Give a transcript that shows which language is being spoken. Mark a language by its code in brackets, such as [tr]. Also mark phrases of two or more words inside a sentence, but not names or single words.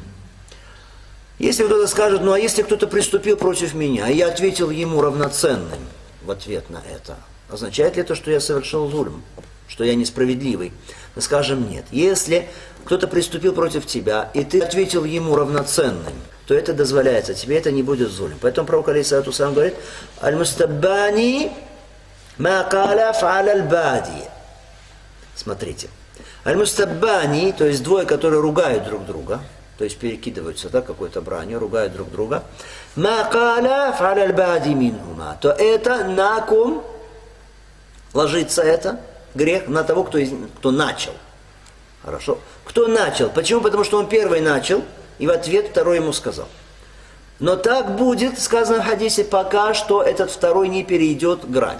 [ru] Если кто-то скажет, ну а если кто-то приступил против меня, и я ответил ему равноценным в ответ на это, означает ли это, что я совершил зульм, что я несправедливый? Мы скажем нет. Если кто-то приступил против тебя, и ты ответил ему равноценным, то это дозволяется, тебе это не будет зульм. Поэтому пророк [ar] عليه الصلاة والسلام [ru] говорит, [ar] «المستبان ما قالا فعلى البادئ». [ru] Смотрите. Аль-мустаббани, то есть двое, которые ругают друг друга, то есть перекидываются, да, какой-то бранью, ругают друг друга, [ar] «ما قالا فعلى البادئ منهما», [ru] то это на ком ложится это грех? На того, кто начал. Хорошо. Кто начал? Почему? Потому что он первый начал, и в ответ второй ему сказал. Но так будет, сказано в хадисе, пока что этот второй не перейдет грань.